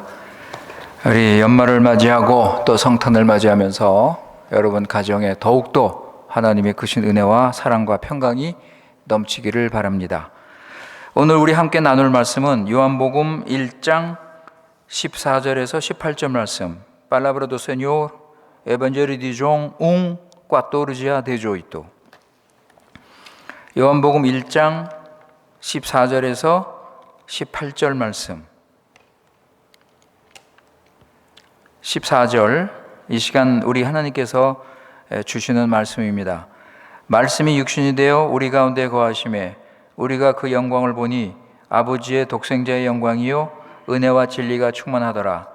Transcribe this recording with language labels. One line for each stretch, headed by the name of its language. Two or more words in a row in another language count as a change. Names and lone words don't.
Korean: 우리 연말을 맞이하고 또 성탄을 맞이하면서 여러분 가정에 더욱더 하나님의 크신 은혜와 사랑과 평강이 넘치기를 바랍니다. 오늘 우리 함께 나눌 말씀은 요한복음 1장 14절에서 18절 말씀.
Portuguese: Palabra do Senhor, Evangelho de João 14 a 18.
Korean: 요한복음 1장 14절에서 18절 말씀. 14절, 이 시간 우리 하나님께서 주시는 말씀입니다. 말씀이 육신이 되어 우리 가운데 거하심에 우리가 그 영광을 보니 아버지의 독생자의 영광이요 은혜와 진리가 충만하더라.